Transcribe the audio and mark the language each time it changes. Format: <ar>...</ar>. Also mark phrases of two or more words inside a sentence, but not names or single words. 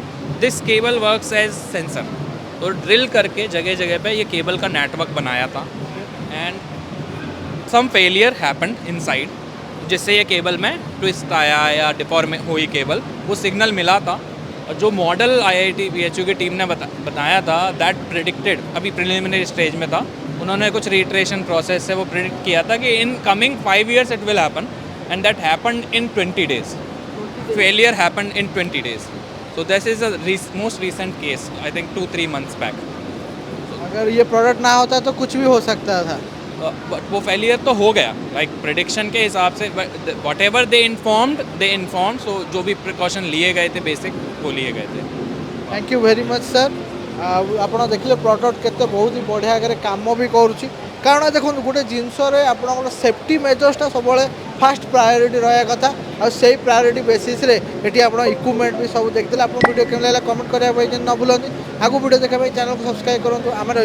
<en>this cable works as sensor.</en> <hi>तो ड्रिल करके जगह जगह पे ये केबल का नेटवर्क बनाया था</hi> <en>and some failure happened inside,</en> <hi>जिससे ये केबल में ट्विस्ट आया या डिफॉर्म हुई केबल, वो सिग्नल मिला था। और जो मॉडल IIT BHU की टीम ने बताया था</hi> <en>that predicted,</en> <hi>अभी</hi> <en>preliminary stage</en> <hi>में था, उन्होंने कुछ</hi> <en>iteration process</en> <hi>से वो प्रिडिक्ट किया था कि</hi> <en>in coming 5 years it will happen and that happened in 20 days. failure happened in 20 days. So this is a most recent case, I think 2-3 months back.</en> <hi>अगर ये प्रोडक्ट ना होता तो कुछ भी हो सकता था। बट वो फेलियर तो हो गया, लाइक प्रेडिक्शन के हिसाब से</hi> <en>whatever they informed,</en> <hi>सो जो भी प्रिकॉशन लिए गए थे बेसिक वो लिए गए थे।</hi> <en>Thank you very much sir.</en> <or>ଆପଣ ଦେଖିଲେ ପ୍ରଡ଼କ୍ଟ କେତେ ବହୁତ ହି ବଢ଼ିଆ ଆଗରେ କାମ ବି କରୁଛି। କାରଣ ଦେଖନ୍ତୁ ଗୋଟେ ଜିନିଷରେ ଆପଣଙ୍କର</or> <en>safety measures</en> <or>ସବୁବେଳେ</or> <en>first priority</en> <or>ରହିବା କଥା, ଆଉ ସେଇ</or> <en>priority basis</en> <or>ଏଠି ଆପଣ ଇକ୍ୱିପମେଣ୍ଟ ବି ସବୁ ଦେଖିଥିଲେ। ଆପଣ ଭିଡ଼ିଓ କେମିତି ଲାଗିଲା କମେଣ୍ଟ କରିବା ପାଇଁ ନ ଭୁଲନ୍ତି। ଆଗକୁ ଭିଡ଼ିଓ ଦେଖିବା ପାଇଁ ଚ୍ୟାନେଲକୁ ସବସ୍କ୍ରାଇବ୍ କରନ୍ତୁ।</or>